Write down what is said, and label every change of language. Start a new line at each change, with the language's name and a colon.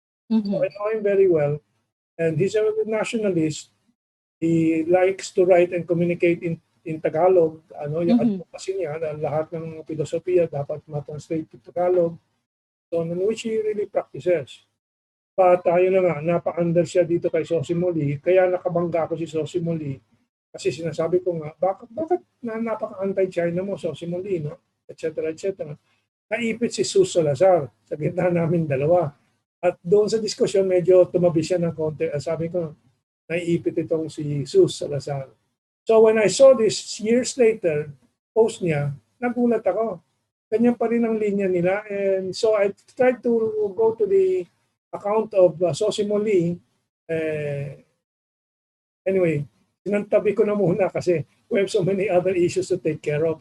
English: So I know him very well, and he's a nationalist. He likes to write and communicate in Tagalog.
Filipino: Yung advocacy niya na lahat ng filosofiya dapat ma-translate
English: to Tagalog. So, in which he really practices.
Filipino: But yun na nga, napa-under siya dito kay Sosimuli. Kaya nakabangga ako si Sosimuli. Kasi sinasabi ko nga, bakit napaka-anti-China mo, Sosimuli, no? Etc. Naipit si Sus Salazar sa gitna namin dalawa. At doon sa diskusyon, medyo tumabi siya ng konti. Sabi ko, naiipit itong si Sus Salazar.
English: So when I saw this years later,
Filipino: post niya, nagulat ako. Ganyan pa rin ang linya nila.
English: And so I tried to go to the account of Sosimuli. Anyway,
Filipino: sinantabi ko na muna kasi
English: we have so many other issues to take care of.